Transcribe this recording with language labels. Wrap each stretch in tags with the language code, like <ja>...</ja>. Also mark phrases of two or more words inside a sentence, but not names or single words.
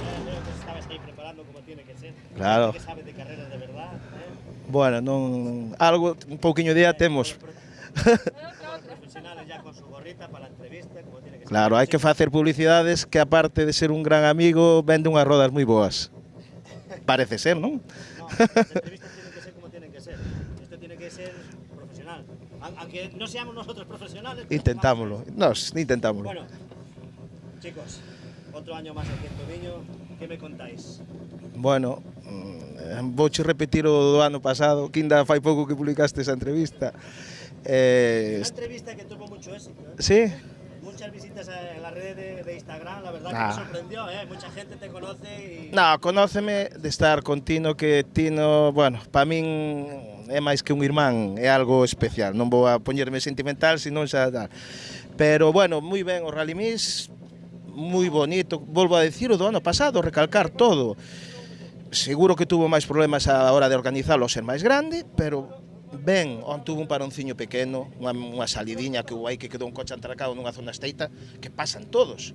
<es>Estabas ahí preparando como tiene que ser. Claro. Que sabe de carreras de verdad.</es> <gl>Bueno, non, algo, un pouquiño de idea temos.</gl> <es>Profesionales ya con su gorrita para la entrevista, como tiene que ser.</es> <gl>Claro, hai que facer publicidades que aparte de ser un gran amigo, vende unhas rodas moi boas. Parece ser, non?</gl> <es>No, las entrevistas tienen que ser como tienen que ser. Esto tiene que ser profesional. Aunque no seamos nosotros profesionales.</es> <gl>Intentámoslo. Nos intentámoslo.</gl> <es>Bueno, chicos, otro año más aquí en Tomiño, ¿qué me contáis?</es> <gl>Bueno, vouche repetir o do ano pasado, que ainda fai pouco que publicaste esa entrevista.</gl> <es>Una entrevista que tuvo mucho éxito. Sí. Muchas visitas en la red de Instagram, la verdad que me sorprendió, mucha gente te conoce y...</es> <gl>No, conóceme de estar con Tino, que Tino, bueno, para min é máis que un irmán, é algo especial. Non vou a poñerme sentimental, senón xa tal. Pero, bueno, moi ben o Rally Mix, moi bonito. Volvo a decir o do ano pasado, recalcar todo. Seguro que tuvo máis problemas a hora de organizalo, ser máis grande, pero ben, onde tuvo un paronciño pequeno, unha salidiña que hubo aí que quedou un coche atracado nunha zona estreita, que pasan todos.</gl>